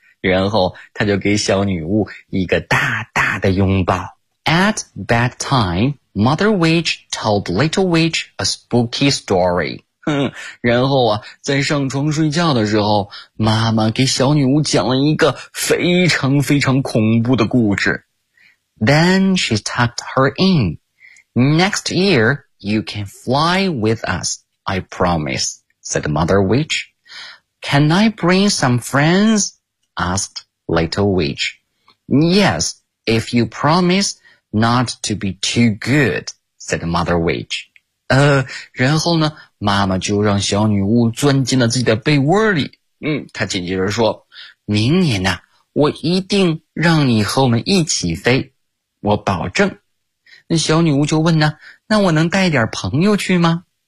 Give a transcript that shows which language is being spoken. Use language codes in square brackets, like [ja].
[zh] 然后她就给小女巫一个大大的拥抱。 [en] At bedtime, Mother Witch told Little Witch a spooky story. [zh] 然后啊，在上床睡觉的时候，妈妈给小女巫讲了一个非常非常恐怖的故事。 [en] Then she tucked her in. Next year, you can fly with us, I promise, said Mother Witch. Can I bring some friends? Asked Little Witch. Yes, if you promise not to be too good, said Mother Witch. [zh] 然后呢，妈妈就让小女巫钻进了自己的被窝里。她紧接着说，明年呢，我一定让你和我们一起飞，我保证。那小女巫就问呢，那我能带点朋友去吗？